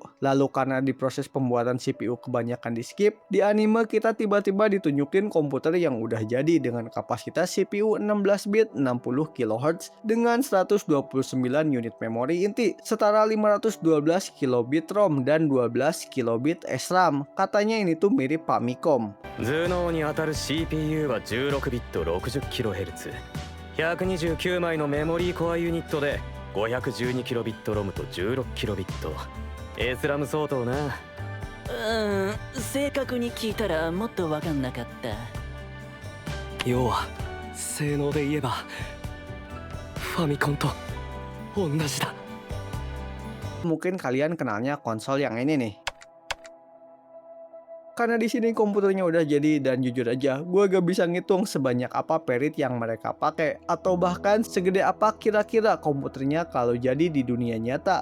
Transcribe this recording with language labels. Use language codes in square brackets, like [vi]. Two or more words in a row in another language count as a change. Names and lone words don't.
[id] Lalu karena di proses pembuatan CPU kebanyakan di skip, di anime kita tiba-tiba ditunjukin komputer yang udah jadi dengan kapasitas CPU 16 bit 60 kHz dengan 129 unit memori inti setara 512 kilobit ROM dan 12 kilobit SRAM. Katanya ini tuh mirip Famicom. [ja] 頭脳に当たる CPU は16ビット 60kHz 129枚のメモリーコアユニットで 512kbit ロムと 16kbit SRAM 相当な。正確に聞いたらもっと分かんなかった。要は性能で言えばファミコンと同じだ。 [id] Mungkin kalian kenalnya konsol yang ini nih. Karena di sini komputernya udah jadi dan jujur aja, gue gak bisa ngitung sebanyak apa perit yang mereka pakai atau bahkan segede apa kira-kira komputernya kalau jadi di dunia nyata.